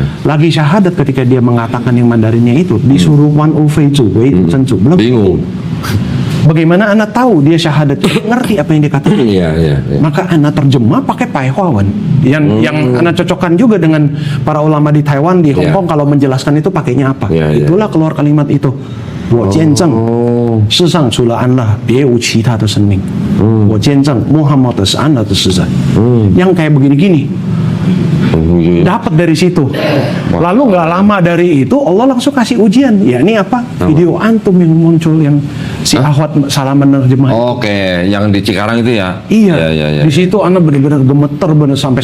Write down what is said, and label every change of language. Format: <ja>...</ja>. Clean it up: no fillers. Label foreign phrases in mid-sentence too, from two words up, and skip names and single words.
<id>Lagi syahadat ketika dia mengatakan yang Mandarinnya itu disuruh</id> <zh>wan u fei zu wei tu chen zu.</zh> <id>Bingung. Bagaimana Anda tahu dia syahadat? Ngerti apa yang dikatakan? Iya. Maka Anda terjemah pakai Pai Huawan. Yang Anda cocokkan juga dengan para ulama di Taiwan, di Hong Kong kalau menjelaskan itu pakainya apa. Itulah keluar kalimat itu.</id> <zh>我见证世上除了安拉别无其他的生命我见证穆罕默德是安拉的使者</zh> <id>yang kayak begini-gini dapat dari situ. Lalu nggak lama dari itu Allah langsung kasih ujian. Ya ini apa? Video antum yang muncul yang si Ahwat salah menerjemah. Oke, yang di Cikarang itu ya? Iya. Di situ anak benar-benar gemeter benar sampai.</id>